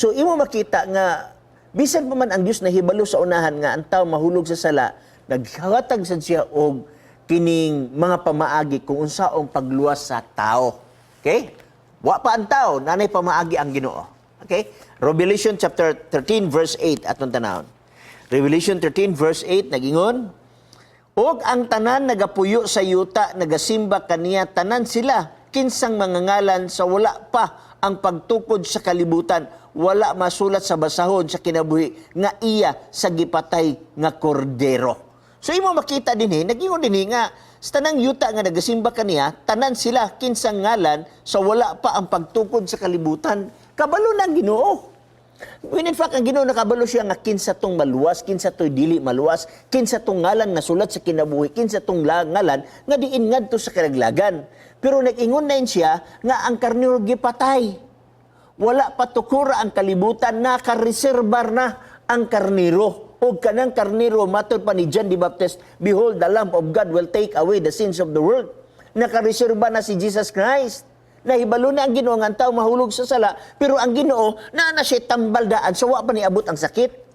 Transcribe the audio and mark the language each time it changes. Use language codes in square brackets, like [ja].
[ceb] So imo makita nga bisan pa man ang Dios nahibalo sa unahan nga ang tao mahulog sa sala, naghatag sad siya og kining mga pamaagi kung unsaong pagluwas sa tao. Okay? Wa pa ang tao, nanay pamaagi ang Ginoo. Okay? Revelation chapter 13 verse 8 atong tanawon. Revelation 13 verse 8 nagingon, og ang tanan nagapuyo sa yuta, nagasimba kaniya, tanan sila, kinsang mga ngalan sa wala pa ang pagtukod sa kalibutan, wala masulat sa basahon sa kinabuhi, nga iya sa gipatay nga kordero. So imo makita dinhi, nagingon dinhi nga, sa tanang yuta nga nagasimba kaniya, tanan sila, kinsang ngalan sa wala pa ang pagtukod sa kalibutan, kabalo ng Ginoo. [en] When in fact, [ceb] ang Ginoo nakabalo siya nga kinsa tong maluwas, kinsa to'y dili maluwas, kinsa tong ngalan na sulat sa kinabuhi, kinsa tong ngalan nga diin ngadto sa kalaglagan. Pero nag-ingon na siya nga ang karnero gipatay. Wala pa tukura ang kalibutan, nakareserbar na ang karnero. O kanang karnero, matod pa ni John the Baptist, [en] behold, the Lamb of God will take away the sins of the world. [ceb] Nakareserba na si Jesus Christ. Nahibalo na ang Ginoo nga ang tao mahulog sa sala, pero ang Ginoo na siya tambaldaan so wa pa niabot ang sakit.